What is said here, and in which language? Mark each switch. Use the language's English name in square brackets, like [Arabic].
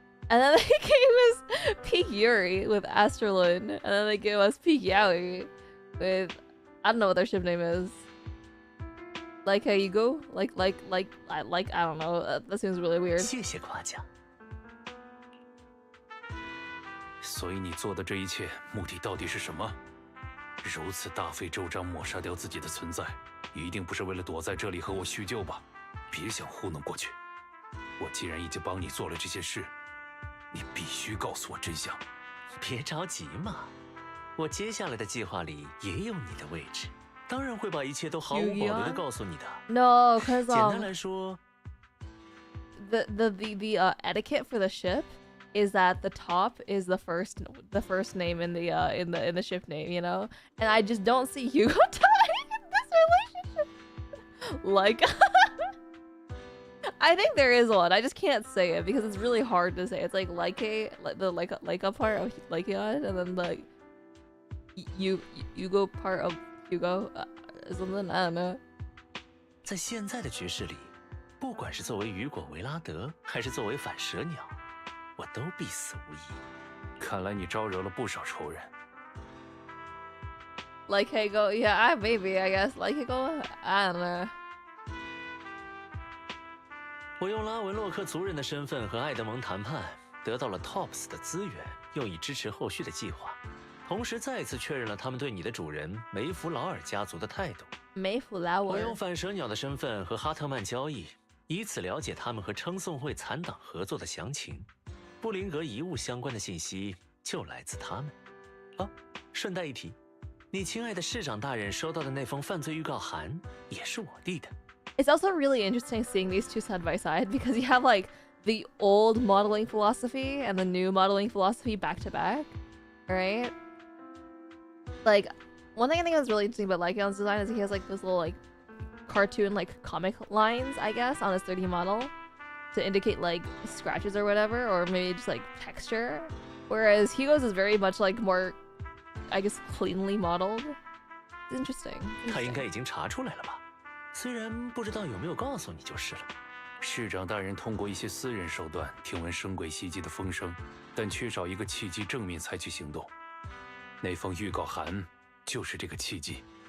[English] And then they gave us Peak Yuri with Astrolin, and then they gave us Peak Yaoi with, I don't know what their ship name is. Like how you go? Like, I don't know, that seems really weird. [Chinese] 谢谢夸奖。所以你做的这一切目的到底是什么？如此大费周章抹杀掉自己的存在，一定不是为了躲在这里和我叙旧吧？别想糊弄过去。我既然已经帮你做了这些事，你必须告诉我真相。别着急嘛，我接下来的计划里也有你的位置，当然会把一切都毫无保留地告诉你的。 [English] No, because [Chinese] 简单来说 [English] the etiquette for the ship is that the top is the first name in the ship name, you know? And I just don't see Hugo dying in this relationship. Like I think there is one. I just can't say it because it's really hard to say. It's like Leica part of Lycaon, and then the Hugo part of Hugo, something, I don't know. [Chinese] 在现在的局势里，不管是作为雨果维拉德，还是作为反蛇鸟，我都必死无疑。看来你招惹了不少仇人。 [English] Like Hugo, yeah, maybe, I guess. Like Hugo, I don't know. [Chinese] 我用拉文洛克族人的身份和艾德蒙谈判，得到了 TOPS 的资源，用以支持后续的计划，同时再次确认了他们对你的主人梅弗劳尔家族的态度。梅弗劳尔。我用反蛇鸟的身份和哈特曼交易，以此了解他们和称颂会残党合作的详情。布林格遗物相关的信息就来自他们。啊，顺带一提，你亲爱的市长大人收到的那封犯罪预告函也是我递的。 [English] It's also really interesting seeing these two side by side because you have like the old modeling philosophy and the new modeling philosophy back to back, right? Like, one thing I think is really interesting about Lycaon's design is he has like those little like cartoon like comic lines, I guess, on his 3D model to indicate like scratches or whatever, or maybe just like texture. Whereas Hugo's is very much like more, I guess, cleanly modeled. It's interesting. [Chinese] 他应该已经查出来了吧？虽然不知道有没有告诉你就是了。市长大人通过一些私人手段听闻生鬼袭击的风声，但缺少一个契机正面采取行动。那封预告函就是这个契机。